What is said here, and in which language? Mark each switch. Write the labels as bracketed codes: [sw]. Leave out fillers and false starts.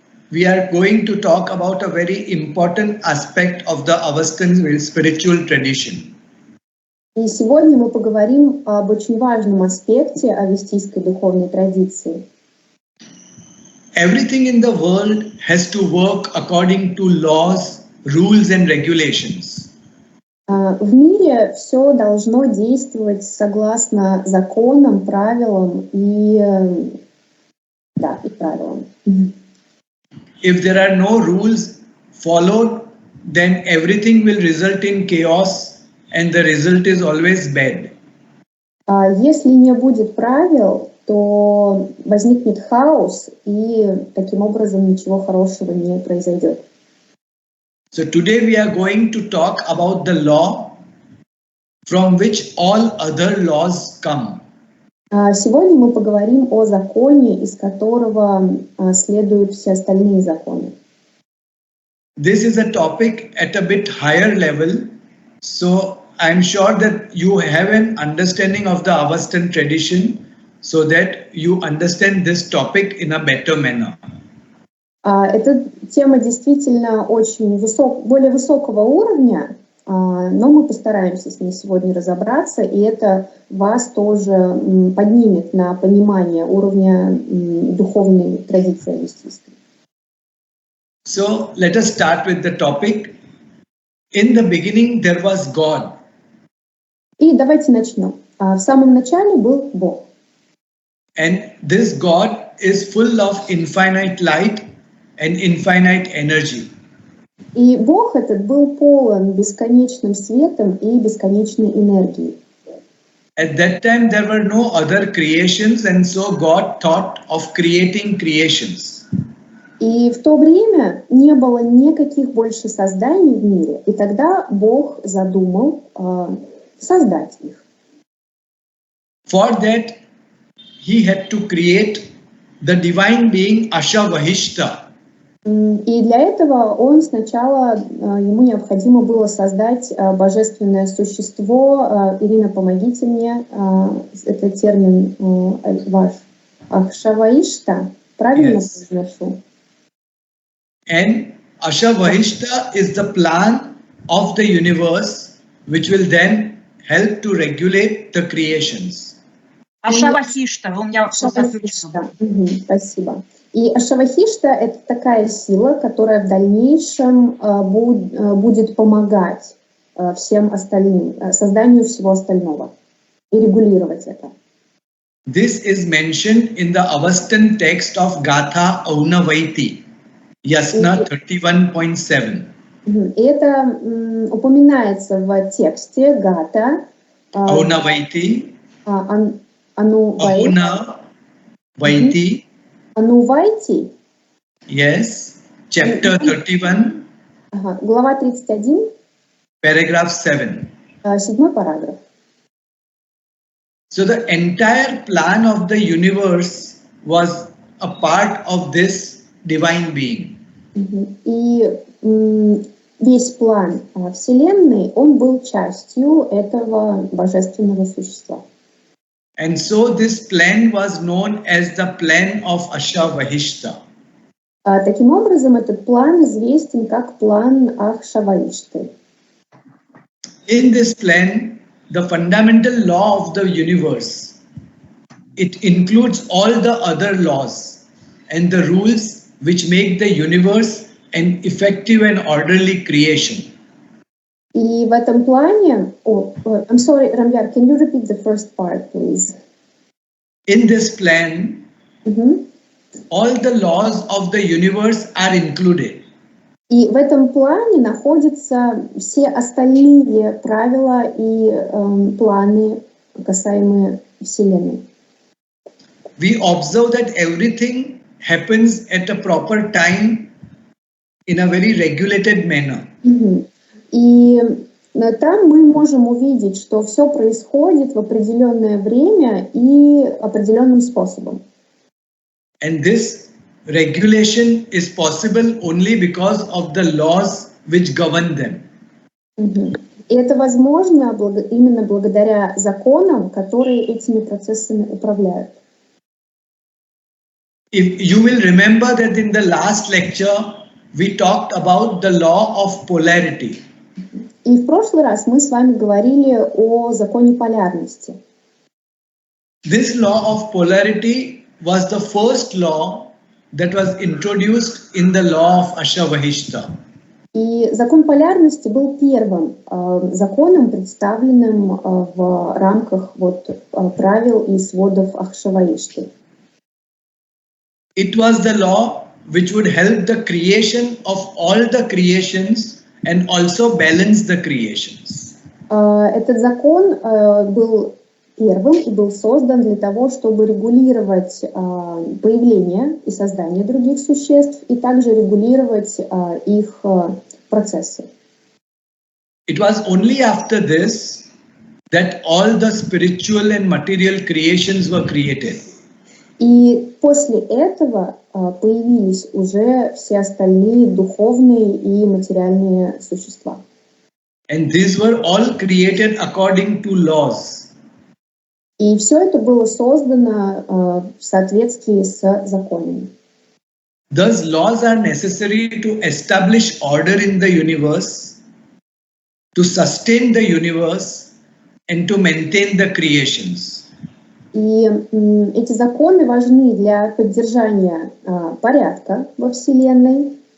[en] we are going to talk about a very important aspect of the Avestan spiritual tradition. [ru] И сегодня мы поговорим об очень важном аспекте авестийской духовной традиции. [en] Everything in the world has to work according to laws, rules and regulations. [ru] В мире все должно действовать согласно законам, правилам и правилам. [en] If there are no rules followed, then everything will result in chaos and the result is always bad. [ru] Если не будет правил, то возникнет хаос, и таким образом ничего хорошего не произойдет. [en] So today we are going to talk about the law from which all other laws come. [ru] Сегодня мы поговорим о законе, из которого следуют все остальные законы. [en] This is a topic at a bit higher level, so I'm sure that you have an understanding of the Avestan tradition so that you understand this topic in a better manner. [ru] Эта тема действительно очень более высокого уровня, но мы постараемся с ней сегодня разобраться, и это вас тоже поднимет на понимание уровня духовной традиции авестийской. [en] So let us start with the topic. In the beginning there was God. [ru] И давайте начнем. В самом начале был Бог. [en] And this God is full of infinite light and infinite energy. [ru] И Бог этот был полон бесконечным светом и бесконечной энергией. [en] At that time there were no other creations, and so God thought of creating creations. [ru] И в то время не было никаких больше созданий в мире, и тогда Бог задумал создать их. [en] For that he had to create the divine being Ashavahishta. [ru] И для этого он сначала, ему необходимо было создать божественное существо. Ирина, помогите мне, это термин ваш. Ashavahishta, правильно произношу? [en] And Ashavahishta is the plan of the universe, which will then help to regulate the creations. [ru] Ашавахишта, у меня все записано. Спасибо. И Ашавахишта — это такая сила, которая в дальнейшем будет помогать всем остальным, созданию всего остального и регулировать это. [en] This is mentioned in the Avestan text of Gatha Aunavaiti, Yasna 31.7. [ru] И это упоминается в тексте Гата [en] Aunavaiti, [ru] Ануваити. Анувайти. [en] Yes, chapter 31, [ru] глава 31, [en] paragraph 7. [ru] 7 параграф. [en] So the entire plan of the universe was a part of this divine being. [ru] И весь план Вселенной, он был частью этого божественного существа. [en] And so this plan was known as the plan of Ashavahishta. [ru] Таким образом, этот план известен как план Ашавахишты. [en] In this plan, the fundamental law of the universe, it includes all the other laws and the rules which make the universe an effective and orderly creation. [ru] И в этом плане, [en] I'm sorry, Рамияр, can you repeat the first part, please? In this plan, all the laws of the universe are included. [ru] И в этом плане находятся все остальные правила и планы, касаемые Вселенной. [en] We observe that everything happens at a proper time in a very regulated manner. [ru] И там мы можем увидеть, что все происходит в определенное время и определенным способом. [en] And this regulation is possible only because of the laws which govern them. [ru] И это возможно именно благодаря законам, которые этими процессами управляют. [en] If you will remember that in the last lecture we talked about the law of polarity. [ru] И в прошлый раз мы с вами говорили о законе полярности. [en] This law of polarity was the first law that was introduced in the law of Ashavahishta. [ru] И закон полярности был первым законом, представленным в рамках правил и сводов Ахшаваишты. [en] It was the law which would help the creation of all the creations and also balance the creations. [ru] Этот закон был первым и был создан для того, чтобы регулировать появление и создание других существ и также регулировать их процессы. [en] It was only after this that all the spiritual and material creations were created. [ru] И после этого появились уже все остальные духовные и материальные существа. [en] And these were all created according to laws. [ru] И все это было создано в соответствии с законами. [en] Thus, laws are necessary to establish order in the universe, to sustain the universe, and to maintain the creations. [ru] И эти законы важны для поддержания порядка во Вселенной.